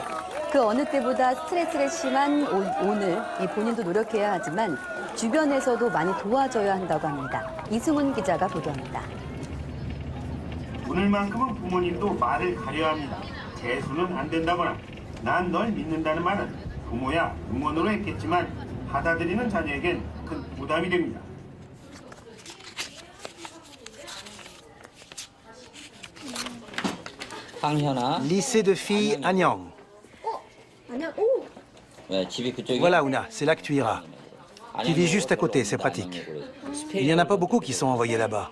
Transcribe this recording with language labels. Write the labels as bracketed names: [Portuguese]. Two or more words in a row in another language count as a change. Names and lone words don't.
[Korean] 그 어느 때보다 스트레스가 심한 오늘 이 본인도 노력해야 하지만 주변에서도 많이 도와줘야 한다고 합니다. 이승훈 기자가 보도합니다. 오늘만큼은 부모님도 말을 가려야 합니다. 재수는 안 된다거나 난 널 믿는다는 말은 부모야 응원으로 했겠지만 받아들이는 자녀에겐 큰 부담이 됩니다. [French] Lycée de filles Anyang. Voilà, Ouna, c'est là que tu iras. Tu vis juste à côté, c'est pratique. Il n'y en a pas beaucoup qui sont envoyés là-bas.